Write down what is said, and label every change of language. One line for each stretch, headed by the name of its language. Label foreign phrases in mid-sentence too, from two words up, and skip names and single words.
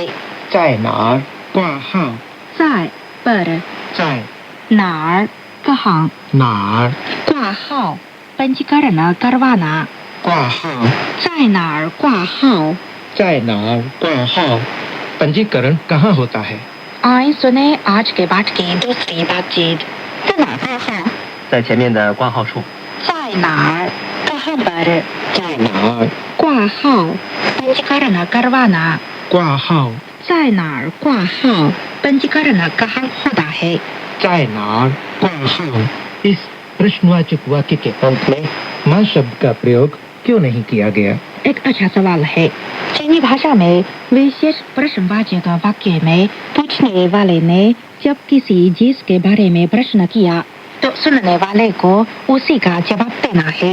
Chinese: 在哪儿挂号？在 पर 在哪儿 कहाँ 哪儿
Hindi: 挂号 पंजीकरण करवाना।
Chinese: 挂号？在哪儿挂号在哪儿挂号？
Hindi: पंजीकरण कहाँ होता है? आए सुने आज के बाद की दूसरी बातचीत।
Chinese: 在哪儿挂号在前面的挂号处。在哪儿
Hindi: कहाँ पर
Chinese: 在哪儿
Hindi: 挂号 पंजीकरण करवाना।
Chinese: 挂号？在哪儿挂号
Hindi: पंजीकरण कहाँ होता है।
Chinese: 在哪儿挂号？
Hindi: इस प्रश्नवाचक वाक्य के अंत में माँ शब्द का प्रयोग क्यों नहीं किया गया? एक अच्छा सवाल है। चीनी भाषा में विशेष प्रश्नवाचक वाक्य में पूछने वाले ने जब किसी चीज के बारे में प्रश्न किया तो सुनने वाले को उसी का जवाब देना है।